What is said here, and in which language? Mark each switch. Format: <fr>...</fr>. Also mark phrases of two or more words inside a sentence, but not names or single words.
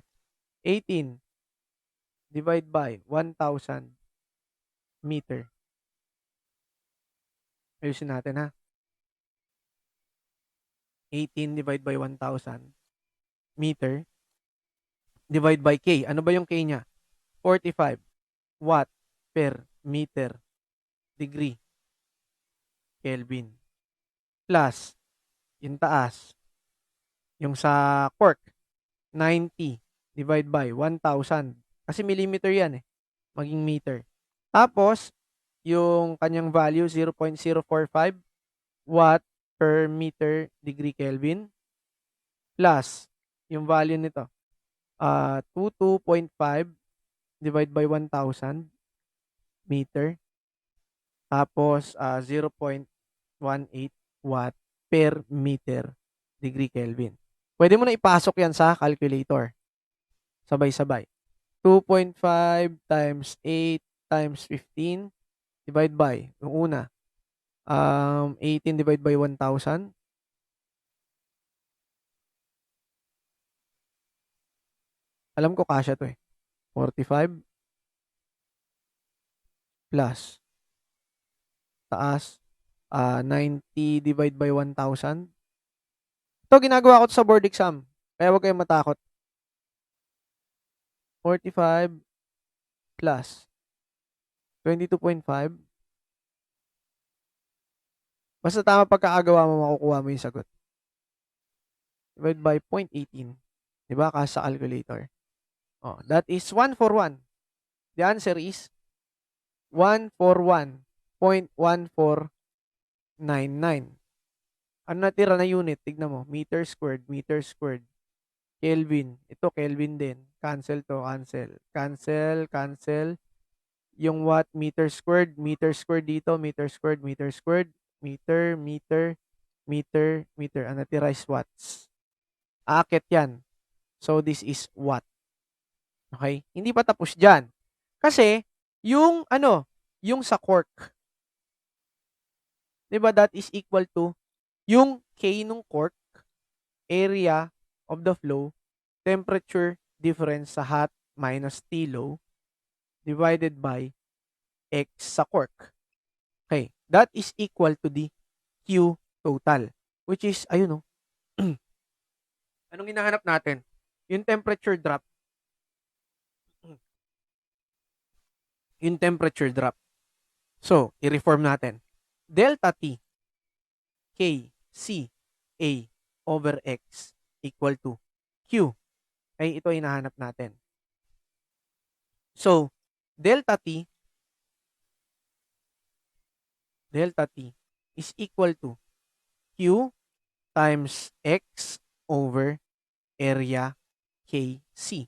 <en>18 divide by 1,000 meter.</en> <tl>Ayusin natin, ha.</tl> <en>18 divide by 1,000 meter divide by K.</en> <tl>Ano ba yung K niya?</tl> <en>45 watt per meter degree Kelvin. Plus,</en> <tl>yung taas, yung sa cork, 90</tl> <en>divide by</en> <tl>1,000. Kasi millimeter yan, maging meter. Tapos, yung kanyang value, 0.045</tl> <en>watt per meter degree Kelvin. Plus,</en> <tl>yung value nito, 22.5</tl> <en>divide by 1,000 meter. Tapos, 0.18 watt per meter degree Kelvin.</en> <tl>Pwede mo na ipasok yan sa calculator.</tl> <en>Sabay-sabay. 2.5 times 8 times 15 divide by,</en> <tl>yung una, 18</tl> <en>divide by</en> <tl>1,000. Alam ko kasya to 45 plus taas, 90</tl> <en>divide by</en> <tl>1,000. Ito, ginagawa ko to sa</tl> <en>board exam.</en> <tl>Kaya huwag kayong matakot.</tl> <en>45 plus 22.5.</en> <tl>Basta tama pagkakagawa mo, makukuha mo yung sagot.</tl> <en>Divide by 0.18. Diba?</en> <tl>Kasi sa</tl> <en>calculator. That is 1 for 1. The answer is 141.1499.</en> <tl>Ano natira na unit? Tignan mo.</tl> <en>Meter squared, meter squared. Kelvin.</en> <tl>Ito, Kelvin din. Cancel to, cancel.</tl> <en>Cancel, cancel. Yung watt, meter squared dito, meter squared, meter squared, meter, meter, meter, meter.</en> <tl>Ang natira is watts. Aakit yan.</tl> <en>So, this is watt.</en> <tl>Okay? Hindi pa tapos dyan. Kasi, yung sa cork, diba</tl> <en>that is equal to</en> <tl>yung K nung cork,</tl> <en>area of the flow, temperature difference</en> <tl>sa</tl> <en>hot minus T low, divided by X</en> <tl>sa cork.</tl> <en>Okay, that is equal to the Q total, which is,</en> <tl>ayun anong hinahanap natin? Yung</tl> <en>temperature drop.</en> <tl>Yung</tl> <en>temperature drop.</en> <tl>So, i-reform natin.</tl> <en>Delta T, K, C, A, over X equal to Q.</en> <tl>Ay, ito hinahanap natin.</tl> <en>So, delta T is equal to Q times X over area KC.</en>